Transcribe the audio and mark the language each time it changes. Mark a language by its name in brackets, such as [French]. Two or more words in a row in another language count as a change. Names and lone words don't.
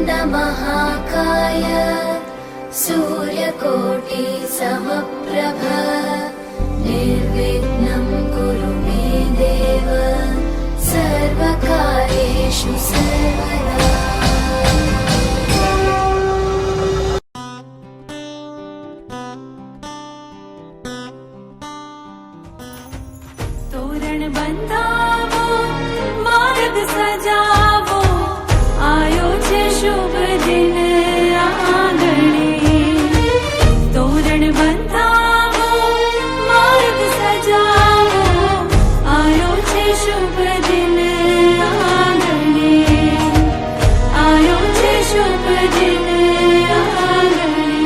[Sanskrit] महाकाय सूर्यकोटि समप्रभ निर्विघ्नं कुरु मे देव सर्वकार्येषु सर्वदा। [Gujarati] તોરણ બંધાવો માર્ગ સજાવો આયો છે શુભ દિન આંગણે। તોરણ બંધાવો માર્ગ સજાવો આયો છે શુભ દિન આંગણે। આયો છે શુભ દિન આંગણે।